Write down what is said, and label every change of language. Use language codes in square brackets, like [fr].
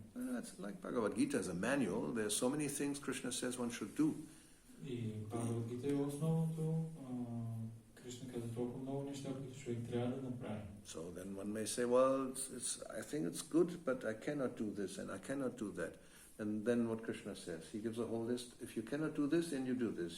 [en] That's like Bhagavad Gita as a manual. There are so many things Krishna says one should do. [bg] И Bhagavad Gita е основното. Кришна каза толкова много неща, които човек трябва да направи. [en] So then one may say, well, I think it's good, but I cannot do this and I cannot do that. And then what Krishna says, he gives a whole list. If you cannot do this, then you do this.